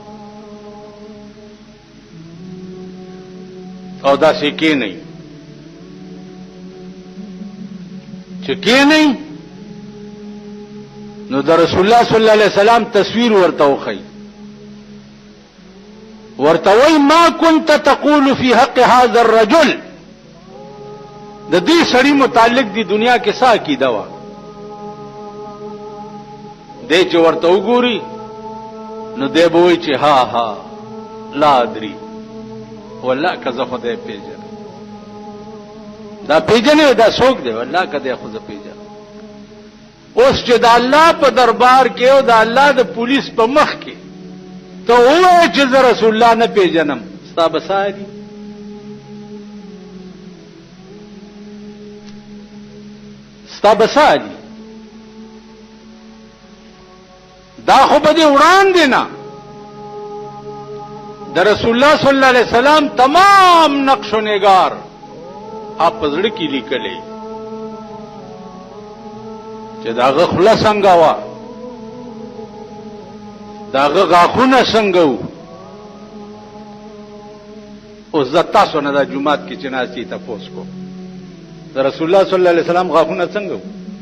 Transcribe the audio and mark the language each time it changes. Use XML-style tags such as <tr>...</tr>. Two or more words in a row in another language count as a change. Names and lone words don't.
<ps>او داسې کېنئ چې کېنئ نو د رسول الله</ps> <ar>صلی الله علیه وسلم</ar> <ps>تصویر ورته وښیي، ورته وایي</ps> <ar>ما كنت تقول في حق هذا الرجل،</ar> <ps>د دې سړي متعلق دی دنیا کې څه عقیده وه، دی چې ورته وګوري نو دی به وایي چې ها ها</ps> <ar>لا ادري والله</ar> <ps>که زه خدای پیژنم، دا پیژنې دا څوک دی والله که دی خو زه پیژنم. اوس چې د الله په دربار کې او د الله د پولیس په مخ کې ته ووایې چې زه رسول الله نه پیژنم، ستا به څه دي؟ ستا به څه دي؟ دا خو به دې وړاندې نه د رسول الله</ps> <ar>صلی الله علیه وسلم</ar> <ps>تمام نقش و نگار آپ په زړه کې لیکلی چې د هغه خوله څنګه وه، د هغه غاښونه څنګه وو. اوس زه تاسو نه دا جومات کې چې ناست یې تپوس کوم د رسول الله</ps> <ar>صلی الله علیه وسلم</ar> <ps>غاښونه څنګه وو؟</ps>